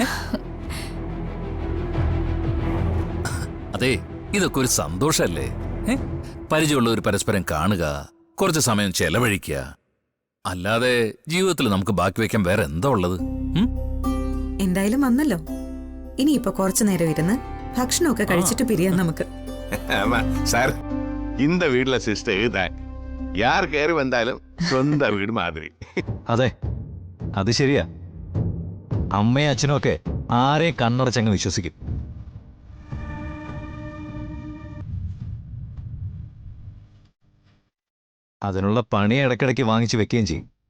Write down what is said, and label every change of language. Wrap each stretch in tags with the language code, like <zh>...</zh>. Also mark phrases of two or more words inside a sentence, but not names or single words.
<ml>അതെ, ഇതൊക്കെ ഒരു സന്തോഷല്ലേ? പരിചയമുള്ളവർ പരസ്പരം കാണുക, കുറച്ച് സമയം ചെലവഴിക്കുക. അല്ലാതെ ജീവിതത്തിൽ നമുക്ക് ബാക്കി വെക്കാൻ വേറെ എന്താ ഉള്ളത്? എന്തായാലും വന്നല്ലോ, ഇനിയിപ്പോ കുറച്ചു നേരം ഇരുന്ന് ഭക്ഷണമൊക്കെ കഴിച്ചിട്ട് പിരിയാം നമുക്ക്.</ml> <ta>ஆமா சார், இந்த வீட்ல சிஸ்டர் தான்.</ta> <ml>யார் കയറി വന്നാലും സ്വന്തം വീട് മാതിരി. അതെ, അത് ശരിയാ. അമ്മയും അച്ഛനും ഒക്കെ ആരെയും കണ്ണടച്ചങ്ങ് വിശ്വസിക്കും. അതിനുള്ള പണി ഇടയ്ക്കിടയ്ക്ക് വാങ്ങിച്ചു വെക്കുകയും ചെയ്യും.</ml>